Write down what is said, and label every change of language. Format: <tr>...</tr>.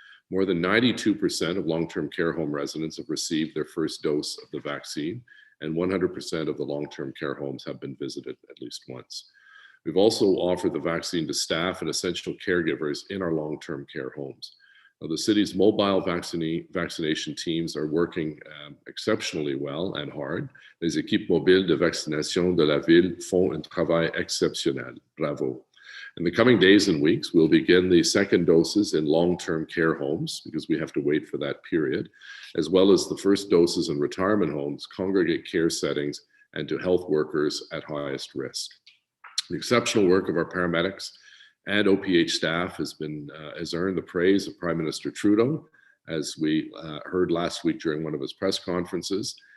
<en>More than 92% of long-term care home residents have received their first dose of the vaccine, and 100% of the long-term care homes have been visited at least once. We've also offered the vaccine to staff and essential caregivers in our long-term care homes. Now, the city's mobile vaccination teams are working exceptionally well and hard.</en> <fr>Les équipes mobiles de vaccination de la ville font un travail exceptionnel. Bravo.</fr> <en>In the coming days and weeks, we'll begin the second doses in long-term care homes because we have to wait for that period, as well as the first doses in retirement homes, congregate care settings, and to health workers at highest risk. The exceptional work of our paramedics and OPH staff has earned the praise of Prime Minister Trudeau, as we heard last week during one of his press conferences.</en>